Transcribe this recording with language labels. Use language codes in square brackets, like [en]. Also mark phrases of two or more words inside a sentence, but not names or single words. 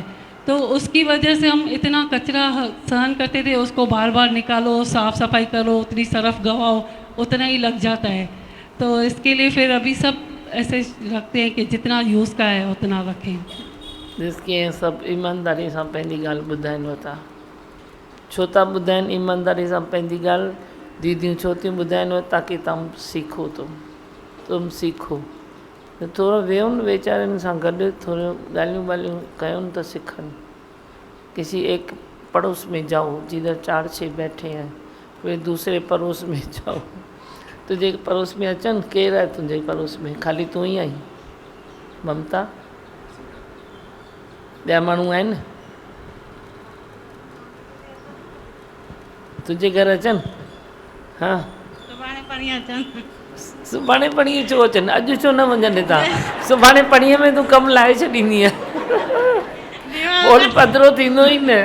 [hi] तो उसकी वजह से हम इतना कचरा सहन करते थे, उसको बार बार निकालो, साफ़ सफाई करो, उतनी सरफ गवाओ, उतना ही लग जाता है। तो इसके लिए फिर अभी सब ऐसे रखते हैं कि जितना यूज़ का है उतना रखें। जिसकी सब [sd] ईमानदारी सां पंहिंजी ॻाल्हि ॿुधाइनि था। छो था ॿुधाइनि ईमानदारी सां पंहिंजी ॻाल्हि? दीदियूं छो थियूं ॿुधाइनि ताकी [hi] तुम सीखो, तुम सीखो। [sd] थोड़ा वेहो न वेचारनि सां गॾु, थोरो ॻाल्हियूं ॿाल्हियूं कयो न त सिखनि। [hi] किसी एक पड़ोस में जाओ जिधर 4-6 बैठे हैं, फिर दूसरे पड़ोस में जाओ। तुझे पड़ोस में [sd] अचन, केरु आहे तुंहिंजे पड़ोस में? [hi] खाली तू ही आई ममता? [sd] ॿिया माण्हू आहिनि तुंहिंजे घर अचनि? [hi] हाँ, [sd] सुभाणे परीहं अचनि। सुभाणे परीहं छो अचनि? अॼु छो न वञनि था? सुभाणे परीहं में तूं कमु लाहे छॾींदी आहे, बोल पधिरो थींदो ई न।